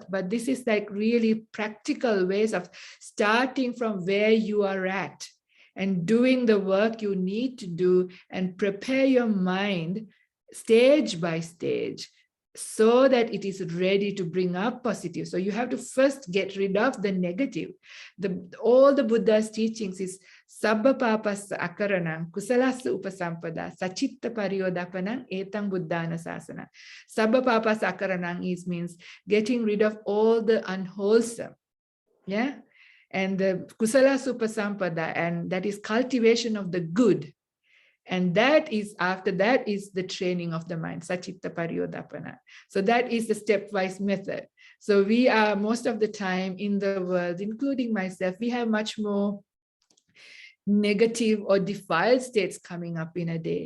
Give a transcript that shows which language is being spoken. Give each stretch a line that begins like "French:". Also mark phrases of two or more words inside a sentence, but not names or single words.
English: But this is like really practical ways of starting from where you are at and doing the work you need to do and prepare your mind stage by stage, so that it is ready to bring up positive. So you have to first get rid of the negative. All the Buddha's teachings is
Pali: sabba papassa akaranam kusalassa upasampada sachitta pariyodapanam etang buddhana sasana. Sabba papassa akaranam
English: means getting rid of all the unwholesome. Yeah. And the
Pali: kusalassa upasampada,
English: and that is cultivation of the good. And that is, after that is the training of the mind,
Pali: sachitta pariyodapana.
English: So that is the stepwise method. So we are most of the time in the world, including myself, we have much more negative or defiled states coming up in a day.